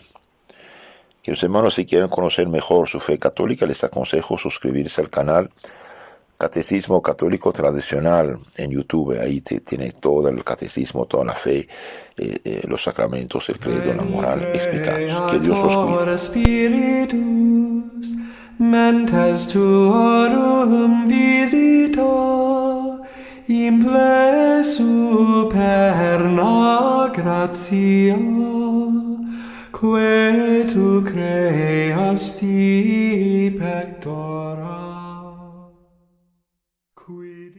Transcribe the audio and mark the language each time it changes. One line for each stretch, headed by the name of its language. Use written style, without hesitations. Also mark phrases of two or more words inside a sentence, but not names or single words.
Spanish: Queridos hermanos, si quieren conocer mejor su fe católica, les aconsejo suscribirse al canal Catecismo Católico Tradicional en YouTube. Ahí tiene todo el catecismo, toda la fe, los sacramentos, el credo, la moral explicados. Que Dios los cuide.
Latin: Spiritus, mentes tuorum visita, imple superna gratia, que tu creasti pectora.